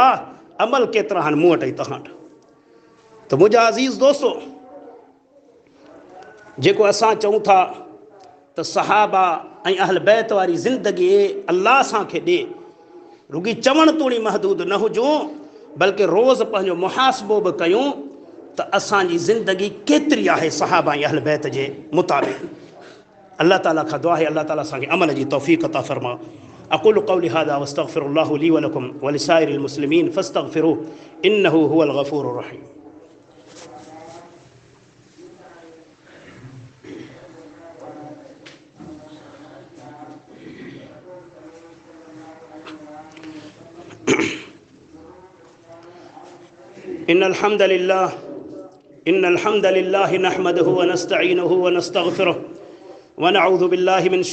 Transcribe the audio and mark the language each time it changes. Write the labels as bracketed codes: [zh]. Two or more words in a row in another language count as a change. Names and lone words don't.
[sd] अमल केतिरा आहिनि मूं वटि ऐं तव्हां वटि? त मुंहिंजा अज़ीज़ दोस्तो, जेको असां चऊं था त सहाबा ऐं अहल बैत वारी ज़िंदगी अल्लाह असांखे ॾे, रुगी चवण तूणी महदूद न हुजूं, बल्कि रोज़ पंहिंजो मुहासिबो बि कयूं त असांजी ज़िंदगी केतिरी आहे सहाबा ऐं अहल बैत जे मुताबिक़। अल्लाह ताला खां दुआ आहे, अल्लाह ताला असांखे अमल जी तौफ़ीक़ अता फ़रमा। [ar] أقول قولي هذا وأستغفر الله لي ولكم ولسائر المسلمين فاستغفروه إنه هو الغفور الرحيم. إن الحمد لله نحمده ونستعينه ونستغفره ونعوذ بالله من